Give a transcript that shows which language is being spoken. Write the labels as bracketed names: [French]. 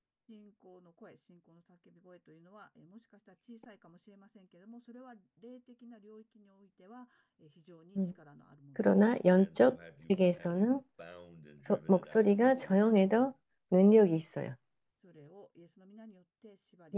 [Japanese] 信仰の声、信仰の叫び声というのは、もしかしたら小さいかもしれませんけれども、それは霊的な領域においては、非常に力のあるものです。 [Korean] 그러나 영적 세계에서는 목소리가 조용해도 능력이 있어요. [Japanese] それをイエスの皆によって縛り